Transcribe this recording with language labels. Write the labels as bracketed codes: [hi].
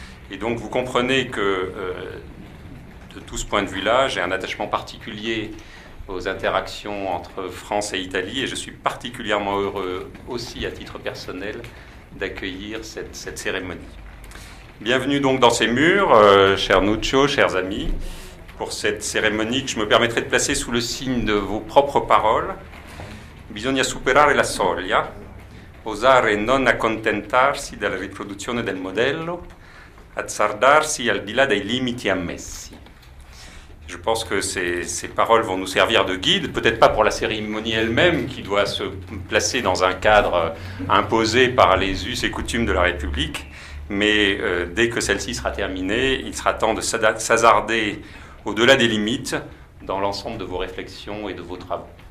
[fr] Et donc vous comprenez que de tout ce point de vue-là, j'ai un attachement particulier aux interactions entre France et Italie et je suis particulièrement heureux aussi à titre personnel d'accueillir cette cérémonie. Bienvenue donc dans ces murs, cher Nuccio, chers amis, pour cette cérémonie que je me permettrai de placer sous le signe de vos propres paroles. [it] Bisogna superare la soglia, osare non accontentarsi della riproduzione del modello, azzardarsi al di là dei limiti ammessi. [fr] Je pense que ces paroles vont nous servir de guide, peut-être pas pour la cérémonie elle-même, qui doit se placer dans un cadre imposé par les us et coutumes de la République, mais dès que celle-ci sera terminée, il sera temps de s'hasarder au-delà des limites dans l'ensemble de vos réflexions et de vos travaux.